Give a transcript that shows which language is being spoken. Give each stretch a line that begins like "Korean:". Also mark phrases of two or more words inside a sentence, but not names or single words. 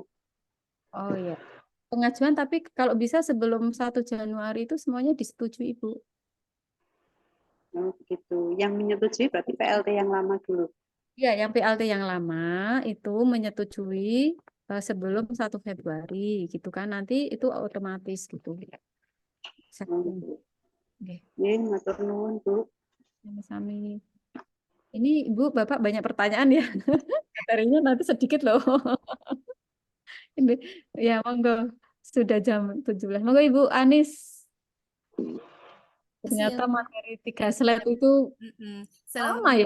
Indonesian: Oh iya, pengajuan tapi kalau bisa sebelum 1 Januari itu semuanya disetujui, Ibu. Oh, begitu. Yang menyetujui berarti PLT yang lama dulu. Iya, yang PLT yang lama itu menyetujui sebelum 1 Februari gitu kan. Nanti itu otomatis gitu.
Javanese: Nggih, matur nuwun, Bu. Sami-sami.
Indonesian: Ini Ibu, Bapak banyak pertanyaan ya. Materinya nanti sedikit loh. Ini ya monggo. Sudah jam 17. Monggo Ibu Anis. Ternyata materi 3 slide itu sama ya.